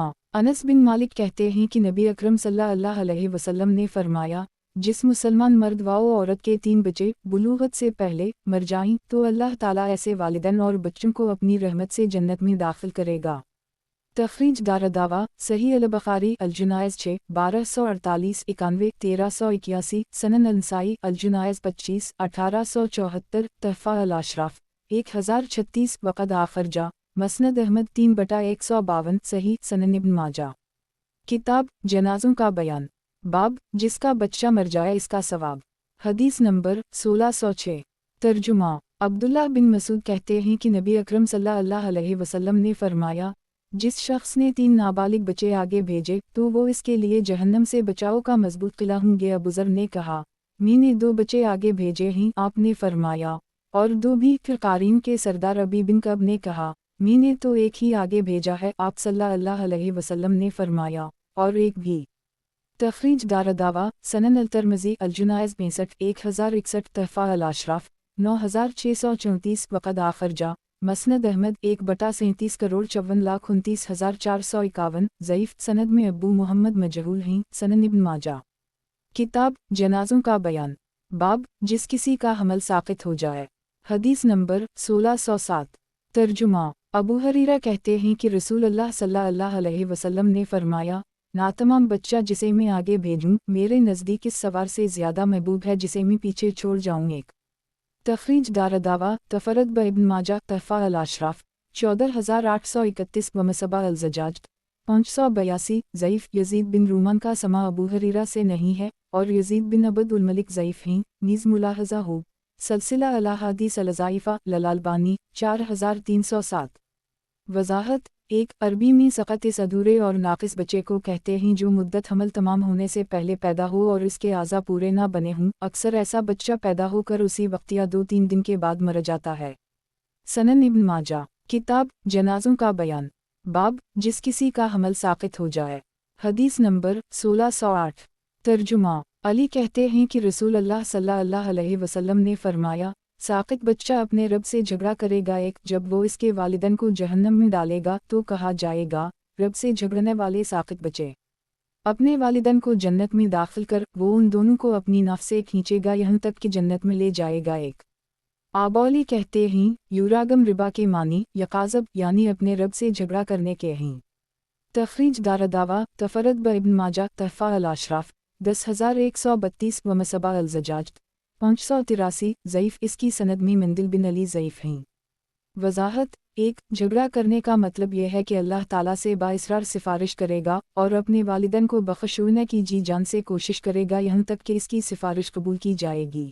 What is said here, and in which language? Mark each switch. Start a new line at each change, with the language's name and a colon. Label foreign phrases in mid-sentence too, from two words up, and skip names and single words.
Urdu: انس بن مالک کہتے ہیں کہ نبی اکرم
Arabic: صلى الله عليه وسلم
Urdu: نے فرمایا، جس مسلمان مرد و عورت کے 3 بچے بلوغت سے پہلے مر جائیں تو اللہ تعالیٰ ایسے والدین اور بچوں کو اپنی رحمت سے جنت میں داخل کرے گا. تخریج دارالدعوہ صحیح البخاری الجنائز 6 1248 91 1381 سنن النسائی الجنائز 25 1874 تحفۃ الأشراف 1036 وقد أخرجہ مسند احمد 3/152 صحیح. سنن ابن ماجہ۔ کتاب جنازوں کا بیان. باب جس کا بچہ مر جائے اس کا ثواب. حدیث نمبر 1606۔ ترجمہ. عبداللہ بن مسعود کہتے ہیں کہ نبی اکرم
Arabic: صلى الله عليه وسلم
Urdu: نے فرمایا، جس شخص نے 3 نابالغ بچے آگے بھیجے تو وہ اس کے لیے جہنم سے بچاؤ کا مضبوط قلعہ ہوں گے. ابو ذر نے کہا، میں نے 2 بچے آگے بھیجے ہیں. آپ نے فرمایا، اور 2 بھی? پھر قاریوں کے سردار ابی بن کعب نے کہا، میں نے تو ایک ہی آگے بھیجا ہے. آپ
Arabic: صلى الله عليه وسلم
Urdu: نے فرمایا، اور ایک بھی. تخریج دارالدعوہ سنن الترمذی الجنائز 65 1061 تحفۃ الأشراف 9634 وقد أخرجہ. مسند احمد 1/37 کروڑ 54,29,451 ضعیف سند میں ابو محمد مجہول ہیں. سنن ابن ماجہ۔ کتاب جنازوں کا بیان. باب جس کسی کا حمل ساقط ہو جائے. حدیث نمبر 1607۔ ترجمہ. ابو ہریرہ کہتے ہیں کہ رسول اللہ
Arabic: صلى الله عليه وسلم
Urdu: نے فرمایا، ناتمام بچہ جسے میں آگے بھیجوں میرے نزدیک اس سوار سے زیادہ محبوب ہے جسے میں پیچھے چھوڑ جاؤں. ایک تخریج دارالدعوہ تفرد بہ ابن ماجہ تحفۃ الأشراف 14831 و مصباح الزجاجہ 582 ضعیف یزید بن رومان کا سماع ابو ہریرہ سے نہیں ہے اور یزید بن عبد الملک ضعیف ہیں. نیز ملاحظہ ہو سلسلۃ الأحادیث الضعیفۃ للألبانی 4307. وضاحت. ایک عربی میں سقط اس ادھورے اور ناقص بچے کو کہتے ہیں جو مدت حمل تمام ہونے سے پہلے پیدا ہو اور اس کے اعضاء پورے نہ بنے ہوں. اکثر ایسا بچہ پیدا ہو کر اسی وقت یا 2-3 دن کے بعد مر جاتا ہے. سنن ابن ماجہ۔ کتاب جنازوں کا بیان. باب جس کسی کا حمل ساقط ہو جائے. حدیث نمبر 1608۔ ترجمہ. علی کہتے ہیں کہ رسول اللہ
Arabic: صلى الله عليه وسلم
Urdu: نے فرمایا، ساقط بچہ اپنے رب سے جھگڑا کرے گا. ایک جب وہ اس کے والدین کو جہنم میں ڈالے گا تو کہا جائے گا، رب سے جھگڑنے والے ساقط بچے، اپنے والدین کو جنت میں داخل کر. وہ ان دونوں کو اپنی ناف سے کھینچے گا یہاں تک کہ جنت میں لے جائے گا. ایک ابو علی کہتے ہیں, یراغم ربہ کے معنی یغاضب یعنی اپنے رب سے جھگڑا کرنے کے ہیں. تخریج دارالدعوہ تفرد بہ ابن ماجہ تحفۃ الأشراف 10132 و مصباح الزجاجہ 583 ضعیف اس کی سند میں مندل بن علی ضعیف ہیں. وضاحت. ایک جھگڑا کرنے کا مطلب یہ ہے کہ اللہ تعالیٰ سے باصرار سفارش کرے گا اور اپنے والدین کو بخشنے کی جی جان سے کوشش کرے گا یہاں تک کہ اس کی سفارش قبول کی جائے گی.